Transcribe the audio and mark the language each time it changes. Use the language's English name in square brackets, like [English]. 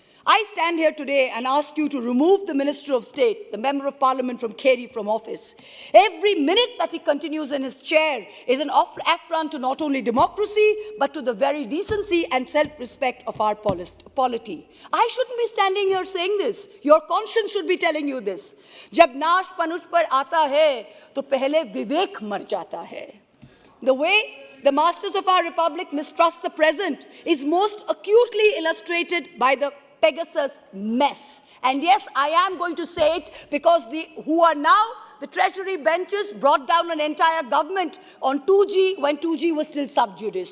[English] I stand here today and ask you to remove the Minister of State, the Member of Parliament from Kheri, from office. Every minute that he continues in his chair is an affront to not only democracy, but to the very decency and self-respect of our polity. I shouldn't be standing here saying this. Your conscience should be telling you this. [Hindi] जब नाश पनुष पर आता है, तो पहले विवेक मर जाता है. [English] The way the masters of our republic mistrust the present is most acutely illustrated by the Pegasus mess. And yes, I am going to say it because who are now the treasury benches brought down an entire government on 2G when 2G was still sub judice.